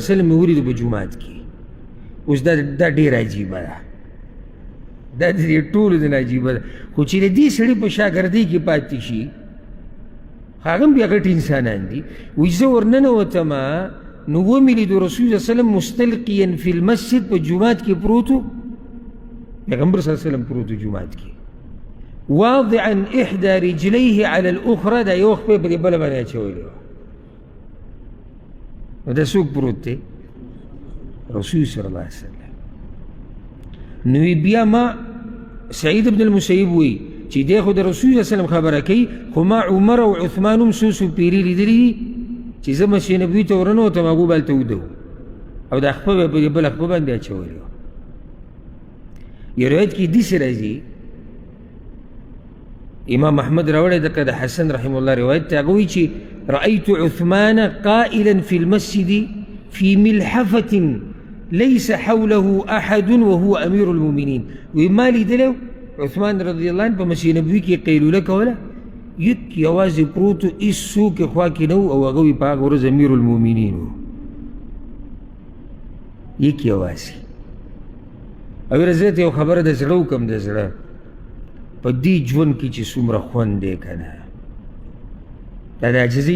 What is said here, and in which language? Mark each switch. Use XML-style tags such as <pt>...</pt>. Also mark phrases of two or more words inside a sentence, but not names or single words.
<ar>علیه وسلم</ar> <ps>مې ولیدو په جومات کې اوس دا ډېر عجیبه ده دا د دې ټولو د نه عجیبه ده خو چې د دې سړي په شاګردۍ کې پاتې شي هغه هم بیا غټ انسانان دي وایي زه ورننوتم نو ومې لیدو رسول</ps> <ar>صلی الله علیه وسلم مستلقیا فی المسجد</ar> <ps>په جومات کې پروت و پیغمبر</ps> <ar>صلی الله علیه وسلم</ar> <ps>پروت و جومات کې</ps> <ar>واضعا احدى رجليه على الاخرى</ar> <ps>دا یو خپې په دې بله باندې اچولی وه نو دا څوک پروت دی رسول</ps> <ar>صلی الله علیه وسلم</ar> <ps>نو بیا ما سعید بن المسیب وی چې دی خو د رسول</ps> <ar>صلی الله علیه وسلم</ar> <ps>خبره کوي خو ما عمر او عثمان هم څو څو پیري لیدلي دي چې زه مسجد نبوي ته ورننوتم هغوی به هلته وده او دا خپه به په دې بله خپه باندې اچولی وه یو روایت کې داسې راځي امام احمد راوړی دقه د حسن</ps> <ar>رحمه الله</ar> <ps>روایت ته هغه وایي چې</ps> <ar>رأیت عثمان قائلا في المسجد في ملحفة ليس حوله أحد وهو أمير المؤمنين</ar> <ps>وما لیدلی عثمان</ps> <ar>رضی الله عنه</ar> <ps>په مسجد نبوي کې قیلوله کوله یک یوازې پروت و هېڅ څوک یې خوا کې نه و او هغه وی په هغه ورځ امیر المؤمنین و یک یوازې او زه ته یو خبره د زړه وکړم د زړه په دې ژوند کې چې څومره خوند دی که نه دا د عاجزۍ</ps>